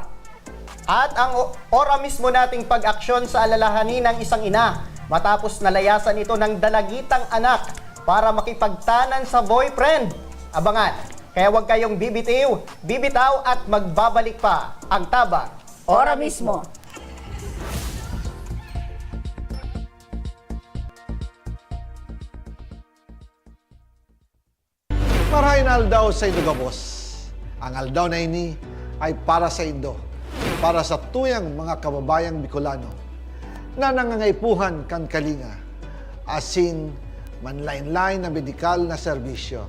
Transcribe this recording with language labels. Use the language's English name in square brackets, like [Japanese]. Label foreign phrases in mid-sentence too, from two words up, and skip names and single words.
[Filipino] At ang ora mismo nating pag-aksyon sa alalahanin ng isang ina matapos nalayasan ito ng dalagitang anak para makipagtanan sa boyfriend. Abangan, kaya huwag kayong bibitaw at magbabalik pa ang Tabang Ora mismo. [Bikol] Marahin aldaw sa Indo Gabos. Ang aldaw na ini ay para sa Indo, para sa tuyang mga kababayang Bicolano na nangangaipuhan kan kalinga, asin manlain-lain na medikal na serbisyo.